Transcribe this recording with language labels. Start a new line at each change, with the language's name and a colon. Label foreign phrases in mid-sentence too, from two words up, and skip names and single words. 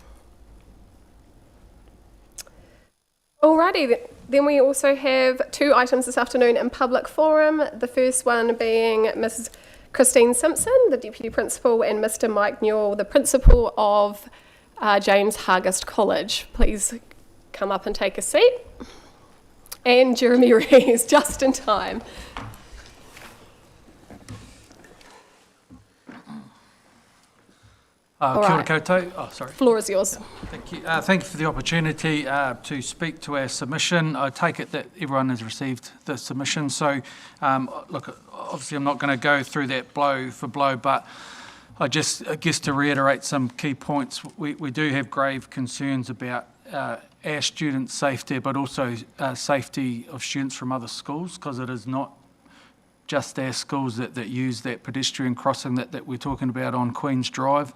English: Alrighty, then we also have two items this afternoon in public forum. The first one being Ms. Christine Simpson, the Deputy Principal, and Mr. Mike Newell, the Principal of James Hargest College. Please come up and take a seat. And Jeremy Rees, just in time.
Māori: Kia ora koutou.
English: Oh, sorry. Floor is yours. Thank you. Thank you for the opportunity to speak to our submission. I take it that everyone has received the submission. So, look, obviously I'm not going to go through that blow for blow, but I guess to reiterate some key points, we do have grave concerns about our students' safety, but also safety of students from other schools, because it is not just our schools that use that pedestrian crossing that we're talking about on Queen's Drive.